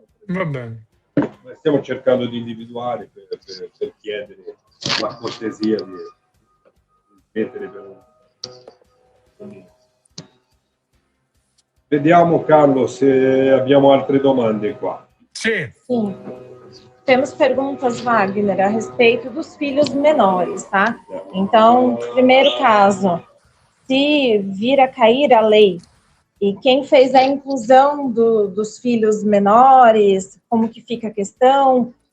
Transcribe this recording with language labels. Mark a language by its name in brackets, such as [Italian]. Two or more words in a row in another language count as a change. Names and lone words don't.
[Italian] Va bene. Stiamo cercando di individuare per chiedere la cortesia di mettere per un... Vediamo, Carlo, se abbiamo altre domande qua. Sì. [Portuguese] Sim. Temos perguntas, Wagner, a respeito dos filhos menores, tá? Então, primeiro caso, se vir a cair a lei e quem fez a inclusão dos filhos menores, como que fica a questão?